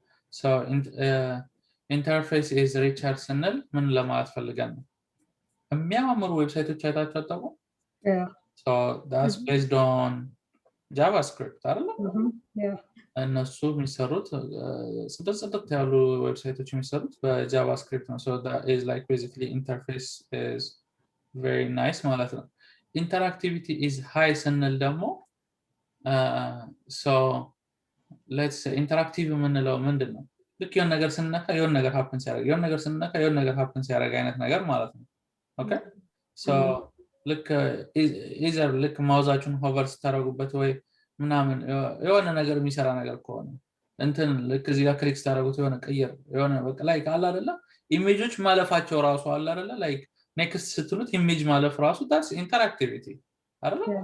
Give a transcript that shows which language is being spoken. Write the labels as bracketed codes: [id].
[am] So interface is richer ስንል ምን ለማለት ፈልገን ነው? የሚያማምሩ ዌብሳይቶች አይታችሁ አታውቁ? [en] Yeah. So that's based on JavaScript አይደል? Yeah. እነሱ የሚሰሩት ጽድት ያሉ ዌብሳይቶች የሚሰሩት በጃቫስክሪፕት ነው። So that is like basically interface is very nice ማለት ነው። Interactivity is high ስንል ደግሞ so let's say interactive የምንለው ምንድን ነው? [am] ልክ የሆነ ነገር ስንነካ የሆነ ነገር happen ሲያደርግ የሆነ ነገር ስንነካ የሆነ ነገር happen ሲያደርግ አይነት ነገር ማለት ነው። Okay? So ልክ either ልክ ማውዛችሁን ሆቨር ስታደርጉበት ወይ ምናምን የሆነ ነገር የሚሰራ ነገር ከሆነ እንትን ልክ እዚህ ጋር ክሊክ ስታደርጉት የሆነ ቀየር የሆነ በቃ ላይክ አለ አይደለ ኢሜጆች ማለፋቸው ራሱ አለ አይደለ ላይክ ኔክስት ስትሉት ኢሜጅ ማለፍ ራሱ that's interactivity አይደለ?